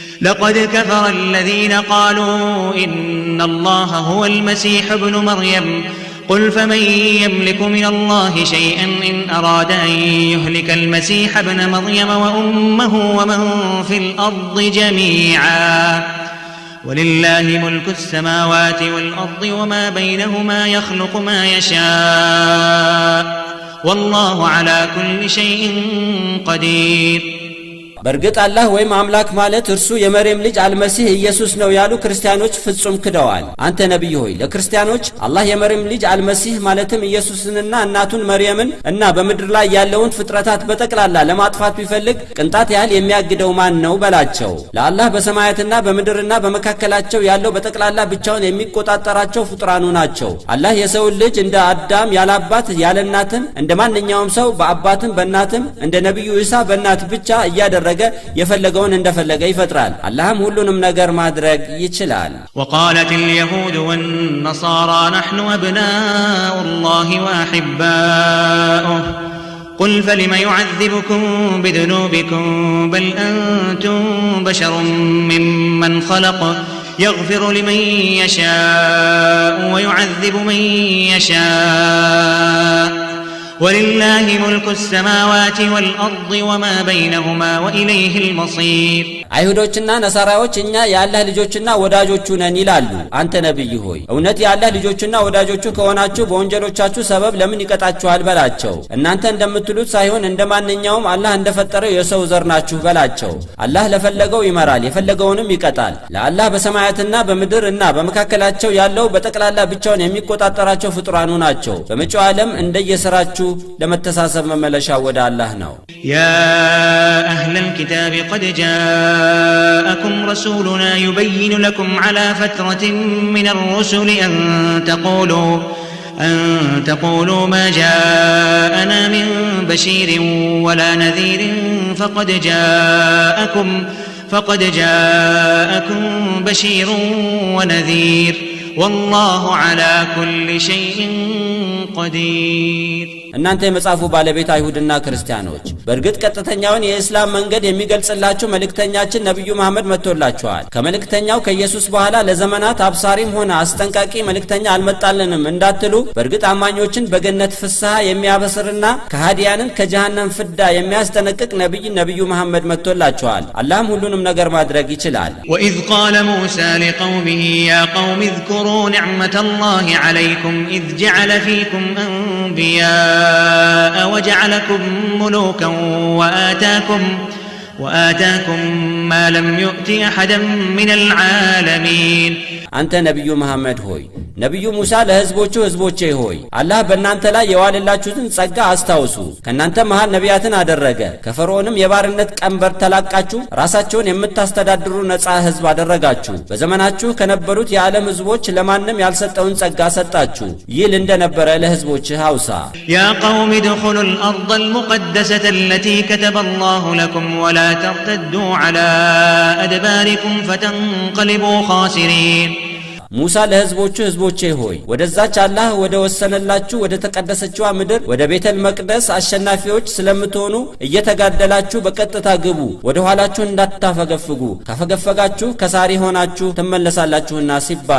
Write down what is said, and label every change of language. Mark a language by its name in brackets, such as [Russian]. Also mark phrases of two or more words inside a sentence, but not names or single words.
[Arabic] لقد كفر الذين قالوا إن الله هو المسيح ابن مريم قل فمن يملك من الله شيئا إن أراد أن يهلك المسيح ابن مريم وأمه ومن في الأرض جميعا ولله ملك السماوات والأرض وما بينهما يخلق ما يشاء والله على كل شيء قدير [Amharic] በርግጥ አላህ ወይም አምላክ ማለት እርሱ የመርየም ልጅ አልመሲህ ኢየሱስ ነው ያሉ ክርስቲያኖች ፍጹም ክደዋል። አንተ ነብይ ሆይ ለክርስቲያኖች አላህ የመርየም ልጅ አልመሲህ ማለትም ኢየሱስንና እናቱን መርየምን እና በምድር ላይ ያለውን ፍጥረታት በጠቅላላ ለማጥፋት ቢፈልግ ቅንጣት ያህል የሚያግደው ማን ነው በላቸው። ለአላህ በሰማያትና በምድርና በመካከላቸው ያለው በጠቅላላ ብቻውን የሚቆጣጠራቸው ፍጡራኑ ናቸው። አላህ የሰው ልጅ እንደ አዳም ያለ አባት ያለ እናትም እንደ ማንኛውም ሰው በአባትም በእናትም እንደ ነብዩ ኢሳ በእናት ብቻ እያደረገ የፈለገውን እንደፈለገ ይፈጥራል። አላህም ሁሉንም ነገር ማድረግ ይችላል። [Arabic] وقالت اليهود والنصارى نحن أبناء الله وأحباؤه قل فلم يعذبكم بذنوبكم بل أنتم بشر ممن خلق يغفر لمن يشاء ويعذب من يشاء ولله ملك السماوات والأرض وما بينهما وإليه المصير [Amharic] አይሁዶችና ነሳራዎች እኛ የአላህ ልጆችና ወዳጆቹ ነን ይላሉ። አንተ ነብይ ሆይ እውነት የአላህ ልጆችና ወዳጆቹ ከሆናችሁ በወንጀሎቻችሁ ሰበብ ለምን ይቀጣችኋል በላቸው። እናንተ እንደምትሉት ሳይሆን እንደማንኛውም አላህ እንደፈጠረው የሰው ዘር ናችሁ በላቸው። አላህ ለፈለገው ይመራል የፈለገውንም ይቀጣል። ለአላህ በሰማያትና በምድር እና በመካከላቸው ያለው በጠቅላላ ብቻውን የሚቆጣጠራቸው ፍጡራኑ ናቸው። በመጪው ዓለም እንደየሥራችሁ ለመተሳሰብ መመለሻ ወደ አላህ ነው። [Arabic] يا أهل الكتاب قد جاءكم رسولنا يبين لكم على فترة من الرسل أن تقولوا ما جاءنا من بشير ولا نذير فقد جاءكم بشير ونذير والله على كل شيء قدير [Amharic] እናንተ የመጻፉ ባለቤት አይሁድና ክርስቲያኖች በርግጥ ቀጥተኛውን የእስላም መንገድ የሚገልጽላችሁ መልእክተኛችን ነብዩ መሐመድ መጥቶላችኋል። ከመልእክተኛው ከኢየሱስ በኋላ ለዘመናት አብሳሪም ሆነ አስጠንቃቂ መልእክተኛ አልመጣልንም እንዳትሉ በርግጥ አማኞችን በገነት ፍስሐ የሚያበስርና ከሃዲያንን ከጀሃነም ፍዳ የሚያስጠነቅቅ ነብዩ መሐመድ መጥቶላችኋል። አላህም ሁሉንም ነገር ማድረግ ይችላል። [Arabic] وإذ قال موسى لقومه يا قوم اذكروا نعمة الله عليكم إذ جعل فيكم أنبياء وجعلكم ملوكا وآتاكم ما لم يؤت أحدا من العالمين [Amharic] አንተ ነብዩ መሐመድ ሆይ ነብዩ ሙሳ ለህዝቦቼ ሆይ አላህ በእናንተ ላይ የዋለላችሁትን ጸጋ አስታውሱ። ከናንተ መሃል ነቢያትን አደረገ። ከፈርዖንም የባርነት ቀንበር ተላቃችሁ ራሳችሁን የምታስተዳድሩ ነፃ ህዝብ አደረጋችሁ። በዘመናችሁ ከነበሩት የዓለም ህዝቦች ለማንም ያልሰጠውን ጸጋ ሰጣችሁ። ይል እንደነበረ ለህዝቦችህ አውሳ። [Arabic] يا قوم ادخلوا الأرض المقدسة التي كتب الله لكم ولا ترتدوا على أدباركم فتنقلبوا خاسرين [Amharic] ሙሳ ለህዝቦቼ ሆይ ወደዛች አላህ ወደ ወሰነላችሁ ወደ ተቀደሰችው ምድር ወደ ቤተል መቅደስ አሸናፊዎች ስለምትሆኑ እየተጋደላችሁ በቀጥታ ግቡ። ወደ ኋላችሁ እንዳታፈገፍጉ ካፈገፈጋችሁ ከሳሪ ሆናችሁ ትመለሳላችሁና ሲባሉ